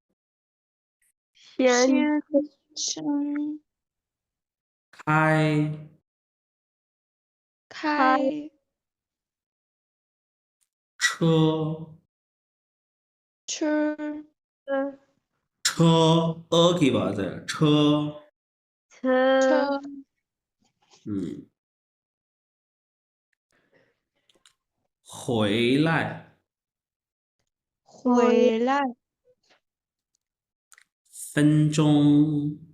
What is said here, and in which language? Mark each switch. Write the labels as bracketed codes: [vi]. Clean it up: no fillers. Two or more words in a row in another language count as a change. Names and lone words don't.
[zh] 先先生，开，开开车，车，车 [ur] کی بات ہے, [zh] 车，车，车，嗯，回来，回回来，分钟，